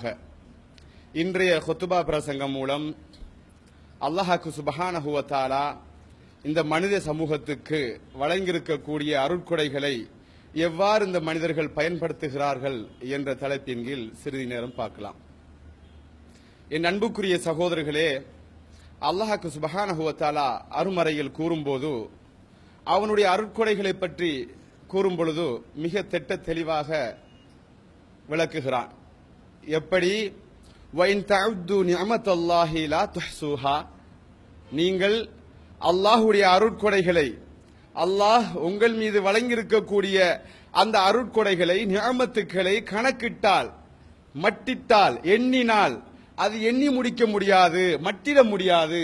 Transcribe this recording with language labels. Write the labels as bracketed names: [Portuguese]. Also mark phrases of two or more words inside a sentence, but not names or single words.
[Tamil] இன்றைய குத்துபா பிரசங்கம் மூலம் அல்லாஹ்வுக்கு [Arabic] سبحانه وتعالى [Tamil] இந்த மனித சமூகத்துக்கு வழங்கியிருக்கக்கூடிய அருட்கொடைகளை எவ்வாறு இந்த மனிதர்கள் பயன்படுத்துகிறார்கள் என்ற தலைப்பின் கீழ் சிறிது நேரம் பார்க்கலாம். என் அன்புக்குரிய சகோதரர்களே, அல்லாஹ்வுக்கு [Arabic] سبحانه وتعالى [Tamil] அருமறையில் கூறும்போது அவனுடைய அருட்கொடைகளை பற்றி கூறும் பொழுது மிக திட்ட தெளிவாக விளக்குகிறான். எப்படி? [Arabic] وَإِن تَعُدُّوا نِعْمَةَ اللَّهِ لَا تُحْصُوهَا, [Tamil] நீங்கள் அல்லாஹ்வுடைய அருட்கொடைகளை, அல்லாஹ் உங்கள் மீது வழங்கியிருக்கக்கூடிய அந்த அருட்கொடைகளை, நிஅமத்துக்களை கணக்கிட்டால், மட்டிட்டால், எண்ணினால் அது எண்ணி முடிக்க முடியாது, மட்டிட முடியாது.